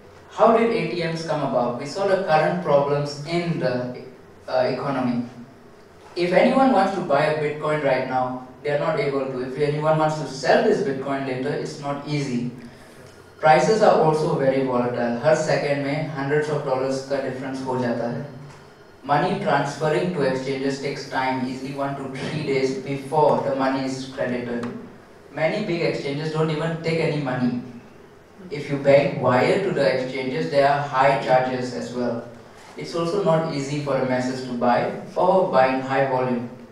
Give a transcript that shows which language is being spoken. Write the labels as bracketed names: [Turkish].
[English] How did ATMs come about? We saw the current problems in the economy. If anyone wants to buy a Bitcoin right now, they are not able to. If anyone wants to sell this Bitcoin later, it's not easy. Prices are also very volatile. [Hindi] हर second में [English] hundreds of dollars [Hindi] का difference हो जाता है. [English] Money transferring to exchanges takes time, easily 1 to 3 days before the money is credited. Many big exchanges don't even take any money. If you bank wire to the exchanges, there are high charges as well. It's also not easy for the masses to buy or buy in high volume.